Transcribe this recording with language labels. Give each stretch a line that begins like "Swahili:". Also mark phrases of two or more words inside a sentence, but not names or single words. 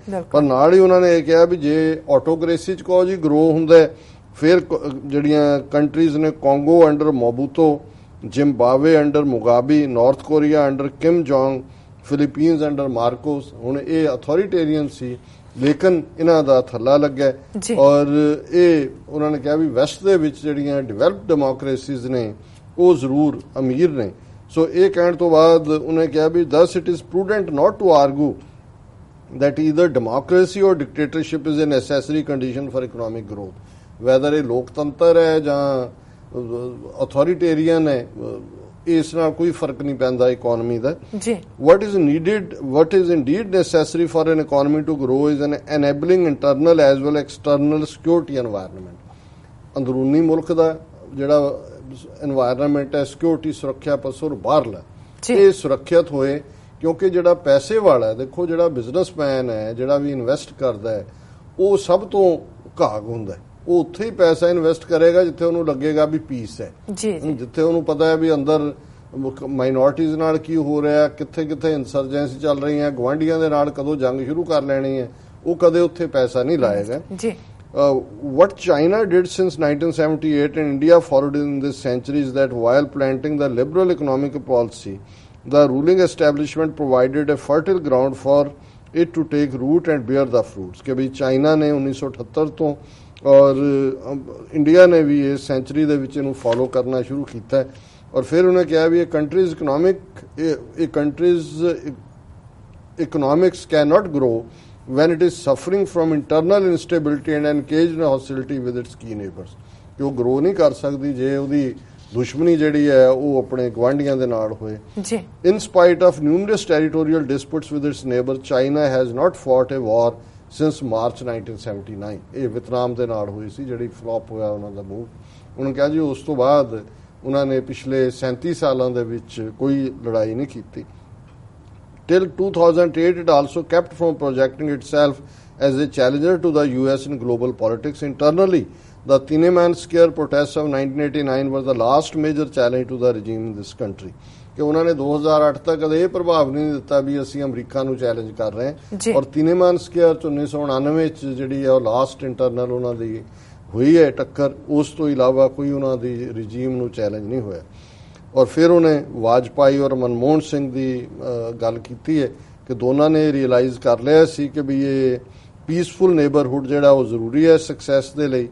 Punjabi: ਪਰ ਨਾਲ ਹੀ ਉਹਨਾਂ ਨੇ ਇਹ ਕਿਹਾ ਵੀ ਜੇ ਆਟੋਕ੍ਰੇਸੀ ਚ ਕਹੋ ਜੀ ਗਰੋ ਹੁੰਦਾ ਫਿਰ ਜਿਹੜੀਆਂ ਕੰਟਰੀਜ਼ ਨੇ ਕੋਂਗੋ ਅੰਡਰ ਮੋਬੂਤੋ, ਜ਼ਿੰਬਾਬਵੇ ਅੰਡਰ ਮੁਗਾਬੇ, ਨਾਰਥ ਕੋਰੀਆ ਅੰਡਰ ਕਿਮ ਜੋਂਗ, ਫਿਲੀਪੀਨਸ ਅੰਡਰ ਮਾਰਕੋਸ। ਹੁਣ ਇਹ ਅਥਾਰੀਟੇਰੀਅਨ ਸੀ ਲੇਕਿਨ ਇਹਨਾਂ ਦਾ ਥੱਲਾ ਲੱਗਾ ਔਰ ਇਹ ਉਹਨਾਂ ਨੇ ਕਿਹਾ ਵੀ ਵੈਸਟ ਦੇ ਵਿੱਚ ਜਿਹੜੀਆਂ
English: developed democracies
Punjabi: ਨੇ ਉਹ ਜ਼ਰੂਰ ਅਮੀਰ ਨੇ। ਸੋ ਇਹ ਕਹਿਣ ਤੋਂ ਬਾਅਦ ਉਹਨੇ ਕਿਹਾ ਵੀ
English: thus it is prudent not to argue that either democracy or dictatorship is a necessary condition for economic growth.
Punjabi: Whether ਇਹ ਲੋਕਤੰਤਰ ਹੈ ਜਾਂ ਅਥੋਰੀਟੇਰੀਅਨ ਹੈ, ਇਸ ਨਾਲ ਕੋਈ ਫਰਕ ਨਹੀਂ ਪੈਂਦਾ ਇਕਨੋਮੀ ਦਾ।
English: what is indeed necessary for an economy to grow is an enabling internal as well external security environment।
Punjabi: ਅੰਦਰੂਨੀ ਮੁਲਕ ਦਾ ਜਿਹੜਾ এনवायरमेंट ਹੈ, ਸਿਕਿਉਰਿਟੀ ਸੁਰੱਖਿਆ ਪੱਖੋਂ ਬਾਹਰਲਾ, ਇਹ ਸੁਰੱਖਿਅਤ ਹੋਏ। ਕਿਉਂਕਿ ਜਿਹੜਾ ਪੈਸੇ ਵਾਲਾ, ਦੇਖੋ ਜਿਹੜਾ ਬਿਜ਼ਨਸਮੈਨ ਹੈ, ਜਿਹੜਾ ਵੀ ਇਨਵੈਸਟ ਕਰਦਾ ਹੈ, ਉਹ ਸਭ ਤੋਂ ਘਾਗ ਹੁੰਦਾ ਹੈ। ਉਹ ਉੱਥੇ ਹੀ ਪੈਸਾ ਇਨਵੈਸਟ ਕਰੇਗਾ ਜਿੱਥੇ ਉਹਨੂੰ ਲੱਗੇਗਾ ਵੀ ਪੀਸ ਹੈ, ਜਿੱਥੇ ਉਹਨੂੰ ਪਤਾ ਹੈ ਵੀ ਅੰਦਰ ਮਾਈਨੋਰਟੀਜ਼ ਨਾਲ ਕੀ ਹੋ ਰਿਹਾ, ਕਿੱਥੇ ਕਿੱਥੇ ਇਨਸਰਜੈਂਸੀ ਚੱਲ ਰਹੀ ਹੈ, ਗਵਾਂਢੀਆਂ ਦੇ ਨਾਲ ਕਦੋਂ ਜੰਗ ਸ਼ੁਰੂ ਕਰ ਲੈਣੀ ਹੈ, ਉਹ ਕਦੇ ਉੱਥੇ ਪੈਸਾ ਨਹੀਂ ਲਾਏਗਾ।
English: What China did since 1978 and India followed in this century is that while planting the liberal economic policy, the ruling establishment provided a fertile ground for it to take root and bear the fruits।
Hindi: कि भाई चाइना ने 1978 तो और इंडिया ने भी इस सेंचुरी
Punjabi: ਦੇ ਵਿੱਚ ਇਹਨੂੰ ਫੋਲੋ ਕਰਨਾ ਸ਼ੁਰੂ ਕੀਤਾ
Hindi: और फिर उन्हें कहा भी कंट्रीज
English: economics cannot grow when it is suffering from internal instability and engaged in hostility with its key neighbors।
Hindi: कि वो ग्रो नहीं कर सकती
Punjabi: जे ਉਹਦੀ ਦੁਸ਼ਮਣੀ ਜਿਹੜੀ ਹੈ ਉਹ ਆਪਣੇ ਗਵਾਂਢੀਆਂ ਦੇ ਨਾਲ ਹੋਏ।
English: In spite of numerous territorial disputes with its neighbor, China has not fought a war since March 1979।
Punjabi: ਇਹ ਵਿਤਨਾਮ ਦੇ ਨਾਲ ਹੋਈ ਸੀ ਜਿਹੜੀ ਫਲॉप ਹੋਇਆ ਉਹਨਾਂ ਦਾ ਮੂਵ। ਉਹਨਾਂ ਕਿਹਾ ਜੀ ਉਸ ਤੋਂ ਬਾਅਦ ਉਹਨਾਂ ਨੇ ਪਿਛਲੇ 37 ਸਾਲਾਂ ਦੇ ਵਿੱਚ ਕੋਈ ਲੜਾਈ ਨਹੀਂ ਕੀਤੀ।
English: Till 2008, it also kept from projecting itself as a challenger to the US in global politics. Internally, the Tiananmen Square protests of 1989 were the last major challenge to the regime in this country।
Punjabi: ਕਿ ਉਹਨਾਂ ਨੇ 2008 ਤੱਕ ਕਦੇ ਇਹ ਪ੍ਰਭਾਵ ਨਹੀਂ ਦਿੱਤਾ ਵੀ ਅਸੀਂ ਅਮਰੀਕਾ ਨੂੰ ਚੈਲੰਜ ਕਰ ਰਹੇ ਹਾਂ। ਔਰ ਤਿਨੇਮਾਨ ਸਕੁਅਰ 1999 ਚ ਜਿਹੜੀ ਹੈ ਉਹ
English: last internal
Punjabi: ਉਹਨਾਂ ਦੀ ਹੋਈ ਹੈ ਟੱਕਰ। ਉਸ ਤੋਂ ਇਲਾਵਾ ਕੋਈ ਉਹਨਾਂ ਦੀ ਰਜੀਮ ਨੂੰ ਚੈਲੰਜ ਨਹੀਂ ਹੋਇਆ। ਔਰ ਫਿਰ ਉਹਨੇ ਵਾਜਪਾਈ ਔਰ ਮਨਮੋਹਨ ਸਿੰਘ ਦੀ ਗੱਲ ਕੀਤੀ ਹੈ ਕਿ ਦੋਨਾਂ ਨੇ ਰਿਅਲਾਈਜ਼ ਕਰ ਲਿਆ ਸੀ ਕਿ ਵੀ ਇਹ
English: peaceful neighbourhood
Punjabi: ਜਿਹੜਾ ਉਹ ਜ਼ਰੂਰੀ ਹੈ ਸਕਸੈਸ ਦੇ ਲਈ।